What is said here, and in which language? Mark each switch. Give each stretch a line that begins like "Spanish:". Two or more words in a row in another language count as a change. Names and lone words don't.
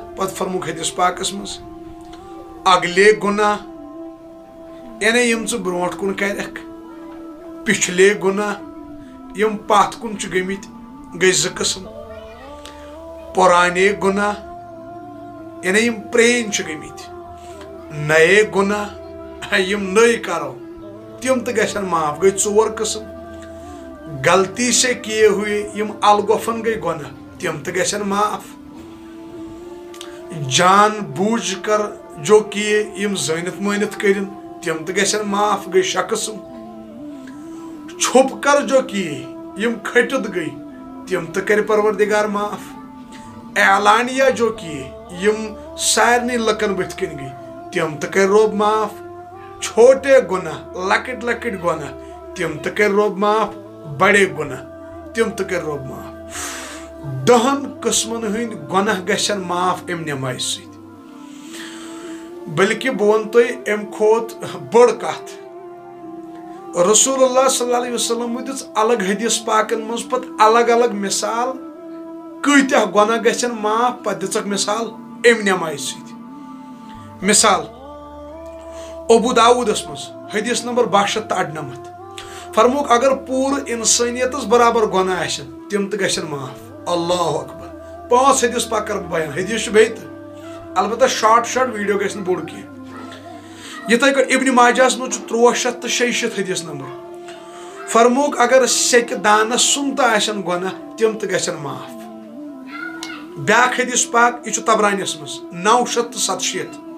Kashmiri: پتہ فرموک حدیث پاکس مز
Urdu: اگلے گۄناہ
Kashmiri: یعنی یم ژٕ برونٛٹھ کُن کرکھ،
Urdu: پچھلے گۄناہ
Kashmiri: یم پتھ کُن چھِ گٔمٕتۍ گٔے 2 قٕسم،
Urdu: پرانے گۄناہ
Kashmiri: یعنی یم پرٛٲنۍ چھِ گٔمٕتۍ،
Urdu: نئے گۄناہ
Kashmiri: یم نٔے کرو تم تہِ گژھن معاف گٔے 4 قٕسم.
Urdu: غلطی سے کیے ہوئے
Kashmiri: یم الگوفن گٔے گۄناہ تم تہِ گژھن معاف.
Urdu: جان بوجھ کر جو کیے
Kashmiri: یم زٲنِتھ مٲنِتھ کٔرِن تم تہِ گژھن معاف گٔے 6 قٕسم.
Urdu: چھپ کر جو کیے
Kashmiri: یم کھٹِتھ گٔے تم تہِ کرِ پروردگار معاف.
Urdu: اعلانیہ جو کیے
Kashmiri: یم سارنٕے لُکن بٕتھِ کٔنۍ گٔے تم تہِ کرِ رۄب معاف.
Urdu: چھوٹے گناہ
Kashmiri: لکٹ گناہ تم تہِ کرِ رۄب معاف.
Urdu: بڑے گناہ
Kashmiri: تم تہِ کرِ رۄب معاف. 10 قٕسمن ہٕنٛدۍ گۄناہ گژھن معاف امہِ نمازِ سۭتۍ. بلکہ بہٕ ونہٕ تۄہہِ امہِ کھۄتہٕ بٔڑ کتھ. رسول اللہ
Arabic: صلی اللہ علیہ وسلم
Kashmiri: دِژ الگ حدیث پاکن منٛز پتہٕ الگ مثال کۭتیاہ گۄناہ گژھن معاف. پتہٕ دِژکھ مثال امہِ نمازِ سۭتۍ. مثال ابو داودس مز حدیث نمبر 1298 فرموک اگر پورٕ انسانیتس برابر گۄناہ آسن تم تہِ گژھن معاف.
Arabic: اللہ اکبر.
Kashmiri: 5 حدیث پاک کر بہٕ بیان. حدیث چھُ بیٚیہِ تہِ البتہ
English: short video
Kashmiri: گژھِ نہٕ بوٚڑ کینٛہہ. یِتھے کٔٹھۍ ابن ماجہس منٛز چھُ 366 حدیث نمبر. فرموک اگر سیٚکہِ دانس سُنٛد تہِ آسن گۄناہ تم تہِ گژھن معاف. بیاکھ حدیث پاک یہ چھُ تبرانیس منٛز 967.